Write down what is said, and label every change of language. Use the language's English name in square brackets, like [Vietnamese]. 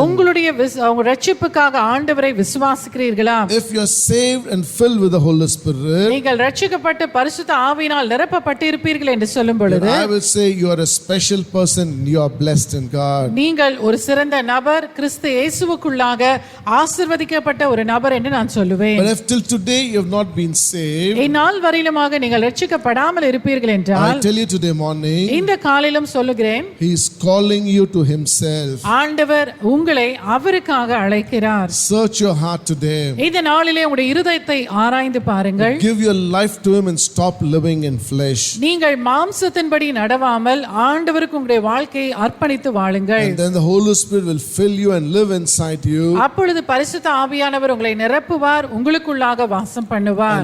[Tamil] உங்களுடைய உங்க ரட்சிப்புக்காக ஆண்டவரை விசுவாசிக்கிறீர்களா? [English] If you are saved and filled with the Holy Spirit, [Tamil] நீங்கள் ரட்சிக்கப்பட்டு பரிசுத்த ஆவியினால் நிரப்பப்பட்டு இருப்பீர்கள் என்று சொல்லும் பொழுது, [English] then I will say you are a special person, you are blessed in God. [Tamil] நீங்கள் ஒரு சிறந்த நபர், கிறிஸ்து இயேசுவுக்குள்ளாக ஆசீர்வதிக்கப்பட்ட ஒரு நபர் என்று நான் சொல்லுவேன். [English] But if till today you have not been saved, [Tamil] இந்நாள் வரையிலுமாக நீங்கள் ரட்சிக்கப்படாமல் இருப்பீர்கள் [English] I [Tamil] என்றால், [English] tell you today morning, [Tamil] இந்த காலையிலும் சொல்லுகிறேன், [English] he is calling you to himself. [Tamil] ஆண்டவர் உங்களை அவருக்காக அழைக்கிறார். [English] Search your heart today. [Tamil] இந்த நாளிலே உங்களுடைய இருதயத்தை ஆராய்ந்து பாருங்கள். [English] Give your life to him and stop living in flesh. [Tamil] நீங்கள் மாம்சத்தின்படி நடவாமல் ஆண்டவருக்கு உங்களுடைய வாழ்க்கையை அர்ப்பணித்து வாழுங்கள். [English] And then the Holy Spirit will fill you and live inside you [Tamil] அப்பொழுது பரிசுத்த ஆவியானவர் உங்களை நிரப்புவார், உங்களுக்குள்ளாக வாசம் பண்ணுவார்,